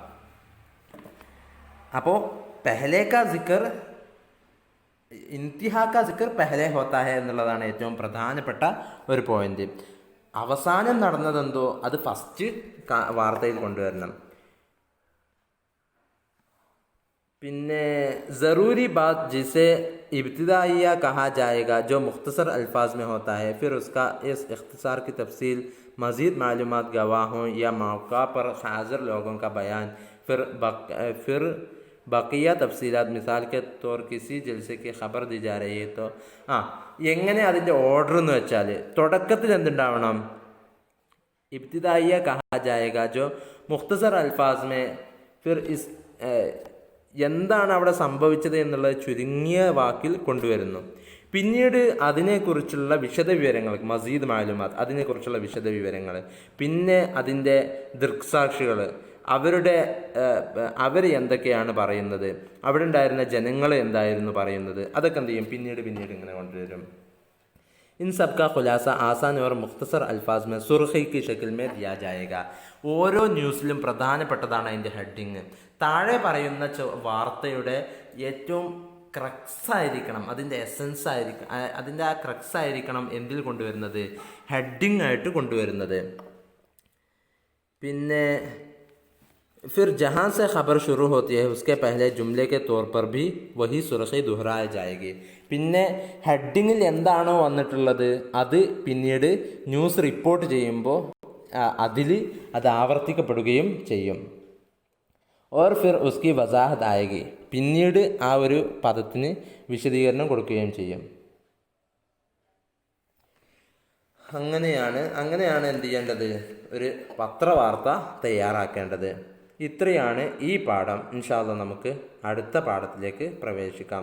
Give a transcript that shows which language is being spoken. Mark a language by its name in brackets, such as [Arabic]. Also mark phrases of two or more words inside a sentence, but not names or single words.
[Malayalam] അപ്പോൾ [Urdu] پہلے کا ذکر انتہا کا ذکر پہلے ہوتا ہے [Malayalam] എന്നുള്ളതാണ് ഏറ്റവും പ്രധാനപ്പെട്ട ഒരു പോയിന്റ്. അവസാനം നടന്നതെന്തോ അത് ഫസ്റ്റ് വാർത്തയിൽ കൊണ്ടുവരണം. [Urdu] പിന്നെ ضروری بات جسے ابتدائیہ کہا جائے گا جو مختصر الفاظ میں ہوتا ہے، پھر اس کا اس اختصار کی تفصیل، مزید معلومات گواہوں یا موقع پر حاضر لوگوں کا بیان، پھر بقیہ تفصیلات. مثال کے طور کسی جلسے کی خبر دی جا رہی ہے تو [Malayalam] എങ്ങനെ അതിൻ്റെ ഓർഡർ എന്ന് വെച്ചാൽ തുടക്കത്തിൽ എന്തുണ്ടാവണം, [Urdu] ابتدائیہ کہا جائے گا جو مختصر الفاظ میں، پھر اس [Malayalam] എന്താണ് അവിടെ സംഭവിച്ചത് എന്നുള്ളത് ചുരുങ്ങിയ വാക്കിൽ കൊണ്ടുവരുന്നു. പിന്നീട് അതിനെക്കുറിച്ചുള്ള വിശദവിവരങ്ങൾ, [Urdu] مزید معلومات, [Malayalam] അതിനെക്കുറിച്ചുള്ള വിശദവിവരങ്ങൾ, പിന്നെ അതിൻ്റെ ദൃക്സാക്ഷികൾ, അവർ എന്തൊക്കെയാണ് പറയുന്നത്, അവിടെ ഉണ്ടായിരുന്ന ജനങ്ങൾ എന്തായിരുന്നു പറയുന്നത്, അതൊക്കെ എന്ത് ചെയ്യും പിന്നീട് ഇങ്ങനെ കൊണ്ടുവരും. [Urdu] ان سب کا خلاصہ آسان اور مختصر الفاظ میں سرخی کی شکل میں دیا جائے گا. [Malayalam] ഓരോ ന്യൂസിലും പ്രധാനപ്പെട്ടതാണ് അതിൻ്റെ ഹെഡിങ്. താഴെ പറയുന്ന വാർത്തയുടെ ഏറ്റവും ക്രക്സ് ആയിരിക്കണം, അതിൻ്റെ എസൻസ് ആയിരിക്കണം, അതിൻ്റെ ആ ക്രക്സ് ആയിരിക്കണം എന്തിൽ കൊണ്ടുവരുന്നത്, ഹെഡിങ് ആയിട്ട് കൊണ്ടുവരുന്നത്. [Urdu] പിന്നെ پھر جہاں سے خبر شروع ہوتی ہے اس کے پہلے جملے کے طور پر بھی وہی سرخی دہرائی جائے گی. [Malayalam] പിന്നെ ഹെഡിങ്ങിൽ എന്താണോ വന്നിട്ടുള്ളത് അത് പിന്നീട് ന്യൂസ് റിപ്പോർട്ട് ചെയ്യുമ്പോൾ അതിൽ അത് ആവർത്തിക്കപ്പെടുകയും ചെയ്യും. [Urdu] اور پھر اس کی وضاحت آئے گی, [Malayalam] പിന്നീട് ആ ഒരു പദത്തിന് വിശദീകരണം കൊടുക്കുകയും ചെയ്യും. അങ്ങനെയാണ് എന്ത് ചെയ്യേണ്ടത്, ഒരു പത്രവാർത്ത തയ്യാറാക്കേണ്ടത്. ഇത്രയാണ് ഈ പാഠം. [Arabic] إن شاء الله [Malayalam] നമുക്ക് അടുത്ത പാഠത്തിലേക്ക് പ്രവേശിക്കാം.